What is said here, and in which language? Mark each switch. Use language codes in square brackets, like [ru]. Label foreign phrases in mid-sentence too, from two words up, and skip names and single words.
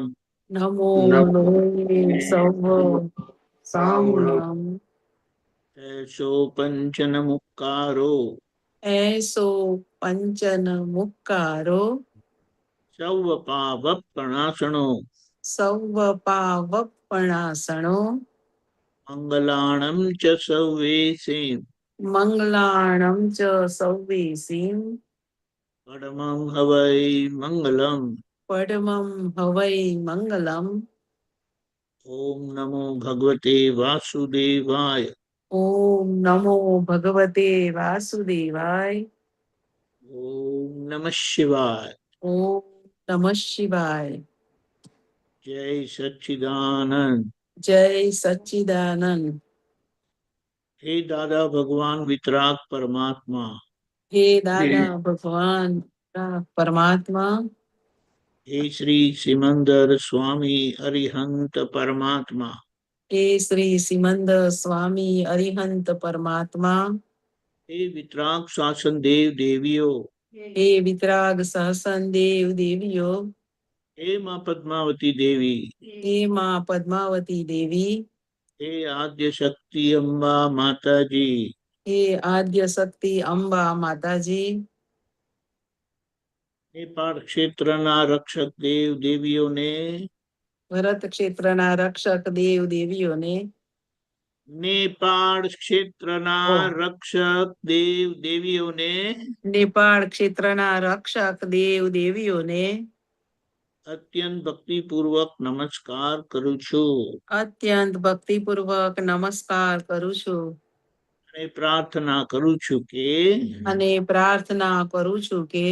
[pra] નમો લોય સવ સાહુણમ. એસો પંચન મુક્કારો. એસો પંચન મુક્કારો. સૌ પાવપણાસણો. સૌ પાવપણાસણો. मंगलाणं च सव्वेसिं मंगलाणं च सव्वेसिं परमं हवै मंगलम् परमं हवै मंगलम् [sa] ओम नमो भगवते वासुदेवाय ओम नमो भगवते वासुदेवाय ओम नमः शिवाय ओम नमः शिवाय [hi] जय सच्चिदानंद। जय सच्चिदानंद। हे दादा भगवान वितराग परमात्मा हे दादा भगवान परमात्मा हे श्री सिमंदर स्वामी अरिहंत परमात्मा हे श्री सिमंद स्वामी अरिहंत परमात्मा हे वितराग शासन देव देवियों हे वितराग सहसन देव देवियों हे माँ पद्मावती देवी हे माँ पद्मावती देवी हे आद्य शक्ति अम्बा माता जी हे आद्य शक्ति अंबा माताजी [gu] નેપાલ ક્ષેત્રના રક્ષક દેવ देवीઓને ભરત ક્ષેત્રના રક્ષક દેવ દેવીઓને નેપાલ ક્ષેત્રના રક્ષક દેવ देवीઓને नेपाळ ક્ષેત્રના રક્ષક દેવ દેવીઓને અત્યંત ભક્તિપૂર્વક નમસ્કાર કરું છું અત્યંત ભક્તિપૂર્વક નમસ્કાર કરું છું અને પ્રાર્થના કરું છું કે અને પ્રાર્થના કરું છું કે